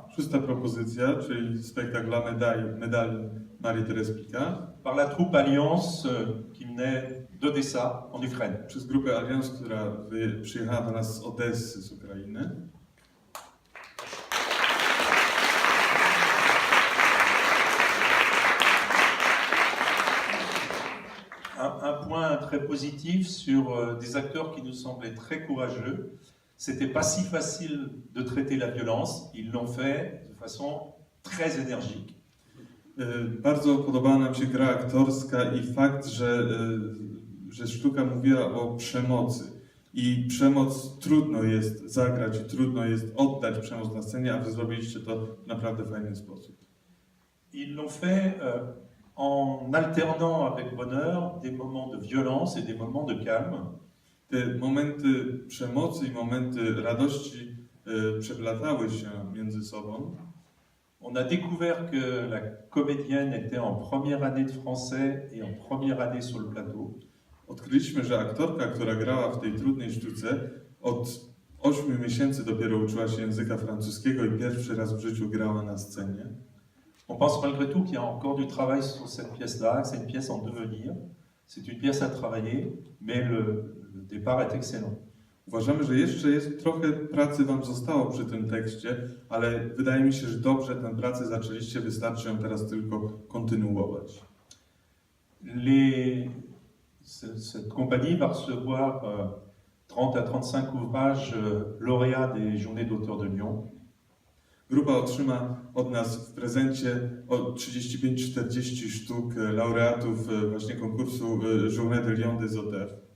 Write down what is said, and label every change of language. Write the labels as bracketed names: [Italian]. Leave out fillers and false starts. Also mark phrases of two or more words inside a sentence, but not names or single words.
[Polish] Szósta propozycja, czyli spektakl La Médaille Marie-Thérèse Picard. [French] Par la troupe Alliance qui venait d'Odessa, en Ukraine. [Polish] Przez grupę Alliance, która przyjechała do nas z Odessy, z Ukrainy. [French] Un point très positif sur des acteurs qui nous semblaient très courageux. C'était pas si facile de traiter la violence. Ils l'ont fait de façon très énergique. [Polish] Bardzo podobała nam się gra aktorska i fakt, że sztuka mówiła o przemocy. I przemoc trudno jest zagrać i trudno jest oddać przemoc na scenie, a wy zrobiliście to w naprawdę fajny sposób. [French] Ils l'ont fait en alternant avec bonheur des moments de violence et des moments de calme. [Polish] Te momenty przemocy i momenty radości przeplatały się między sobą. [French] On a découvert que la comédienne était en première année de français et en première année sur le plateau. [Polish] Odkryliśmy, że aktorka, która grała w tej trudnej sztuce, od 8 miesięcy dopiero uczyła się języka francuskiego i pierwszy raz w życiu grała na scenie. [French] On pense malgré tout qu'il y a encore du travail sur cette pièce-là, que c'est une pièce en devenir. C'est une pièce à travailler, mais le départ est excellent. [Polish] Uważamy, że jeszcze jest trochę pracy wam zostało przy tym tekście, ale wydaje mi się, że dobrze tę pracę zaczęliście, wystarczy ją teraz tylko kontynuować. [French] Cette compagnie va recevoir 30 à 35 ouvrages lauréats des Journées d'auteurs de Lyon. [Polish] Grupa otrzyma od nas w prezencie od 35-40 sztuk laureatów właśnie konkursu Journée de Lyon des auteurs.